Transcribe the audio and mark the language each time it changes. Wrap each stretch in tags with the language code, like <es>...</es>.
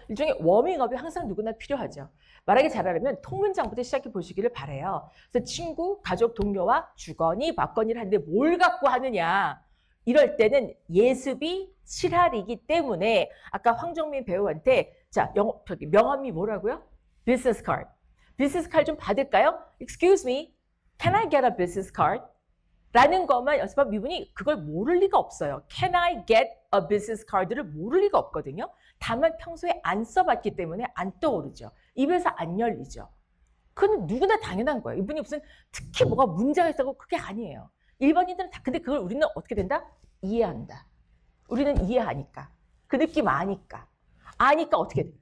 <ko>일종의 워밍업이 항상 누구나 필요하죠. 말하기 잘하려면 통문장부터 시작해 보시기를 바라요. 그래서 친구, 가족, 동료와 주거니 받거니를 하는데 뭘 갖고 하느냐. 이럴 때는 예습이 실할이기 때문에 아까 황정민 배우한테 자, 명함이 뭐라고요? 비즈니스 카드. 비즈니스 카드 좀 받을까요?</ko> <en>Excuse me, can I get a business card?</en> <ko>라는 것만 연습하면 이분이 그걸 모를 리가 없어요.</ko> <en>Can I get a business card</en> <ko>를 모를 리가 없거든요. 다만 평소에 안 써봤기 때문에 안 떠오르죠. 입에서 안 열리죠. 그건 누구나 당연한 거예요. 이분이 무슨 특히 뭐가 문제가 있다고 그게 아니에요. 일반인들은 다 근데 그걸 우리는 어떻게 된다? 이해한다. 우리는 이해하니까. 그 느낌 아니까. 아니까 어떻게 돼?</ko>